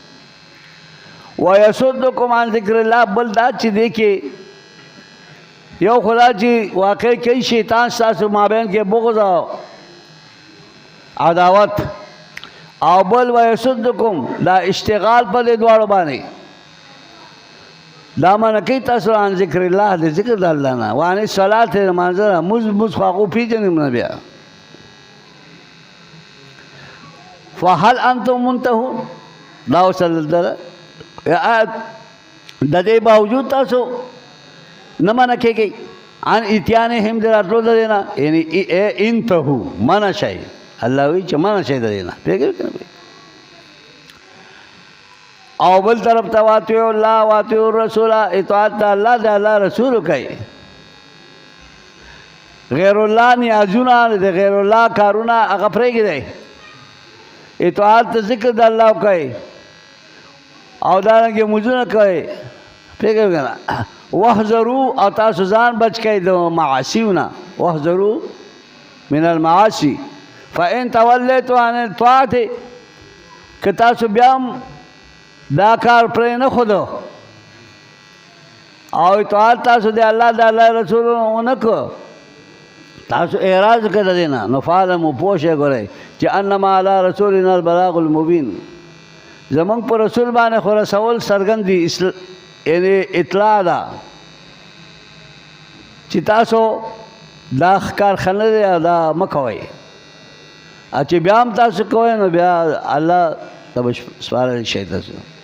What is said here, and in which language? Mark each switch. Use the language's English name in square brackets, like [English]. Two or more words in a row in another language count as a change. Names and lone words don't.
[Arabic] ویصدکم عن ذکر الله [Pashto] بل دا چې دی کې یو خدا چې واقع کوي شیطان ستاسو مابین کې بغض او عداوت او بل ویصدکم دا اشتغال په دې دواړو باندې دا منع کوي تاسو [Arabic] عن ذکر الله [Pashto] د ذکر د الله نه [Arabic] وعن الصلاة [Pashto] لمانځه مز خو هغو پېژنې نه بیا [Arabic] فهل انتم منتهون [Pashto] دا اوس دلته د دې باوجود تاسو نه منع کېږئ [Arabic] عن اتیانهم [Pashto] د راتلو د دې نه یعنې انتهو منع شئ الله وایي چې منع شئ د دې نه پوهېږئ که نه او بل طرف ته [Arabic] واطیعوا الله واطیعوا الرسول [Pashto] اطاعت د الله د الله رسول کوي غیر الله نیازونه د غیر الله کارونه هغه پرېږدئ اطاعت د ذکر د الله کوي او دارنګې مونځونه کوي پوهېږئ که نه واحذروا او تاسو ځان بچ کړئ د معاصیونه [Arabic] واحذروا من المعاصي فإن تولیتم عن الطاعة [Pashto] که تاسو بیا هم دا کار پرې نه ښودو او اطاعت تاسو د الله د الله رسول ونه کړو تاسو اعراض وکړه د دې نه نو فاعلموا پوه شئ ګورئ چې [Arabic] انما علی رسولنا البلاغ المبین [Pashto] زمونږ په رسول باندې خو رسول څرګند دي یعنې اطلاع ده چې تاسو دا ښکار ښه نه دی دا مه کوئ او چې بیا هم تاسو کوئ نو بیا الله ته به سپارلی شئ تاسو